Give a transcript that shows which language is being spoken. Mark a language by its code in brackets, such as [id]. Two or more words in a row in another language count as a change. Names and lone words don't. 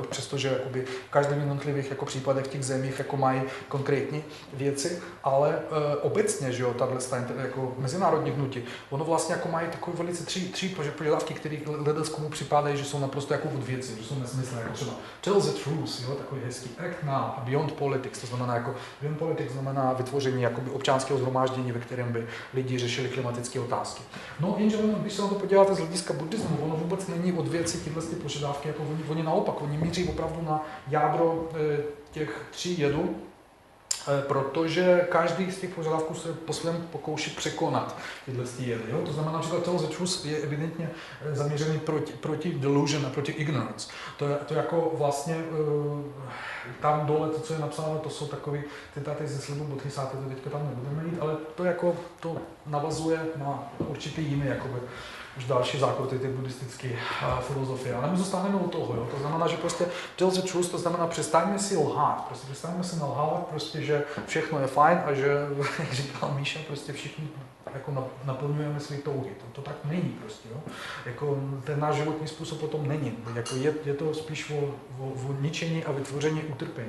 [cs] Přestože jakoby v každém jednotlivých jako případech těch zemích jako mají konkrétní věci, ale obecně, že jo, tato jako mezinárodní hnutí, ono vlastně jako mají takové velice tři požadavky, které komu připadají, že jsou naprosto jako od věci, že jsou nesmyslné, jako třeba [en] tell the truth, [cs] jo, takový hezký [en] act now [cs] a [en] beyond politics, [cs] to znamená jako [en] beyond politics [cs] znamená vytvoření jakoby občanského shromáždění, ve kterém by lidi řešili klimatické otázky. No, jenže když se na to podíváte z hlediska buddhismu, ono vůbec není od věci tyhle požadavky. Jako oni naopak, oni míří opravdu na jádro těch 3 jedů, protože každý z těch požadavků se po svém pokouší překonat tyhle jedy. Jo? To znamená, například [en] tell the truth [cs] je evidentně zaměřený proti delusion a proti ignorance. To jako vlastně tam dole, to, co je napsáno, to jsou takové citáty ze slibu Bodhisattva, to teďka tam nebudeme jít, ale to jako to navazuje na určitý jiný jakoby už další zákruty ty buddhistické filozofie. Ale my zůstaneme u toho, jo. To znamená, že prostě [en] tell the truth, [cs] to znamená přestaňme si lhát, prostě přestaňme si nalhávat, prostě, že všechno je fajn a že, jak říkal Míša, prostě všichni jako naplňujeme své touhy. To tak není prostě, jo. Jako ten náš životní způsob o tom není. Jako je to spíš o ničení a vytvoření utrpení.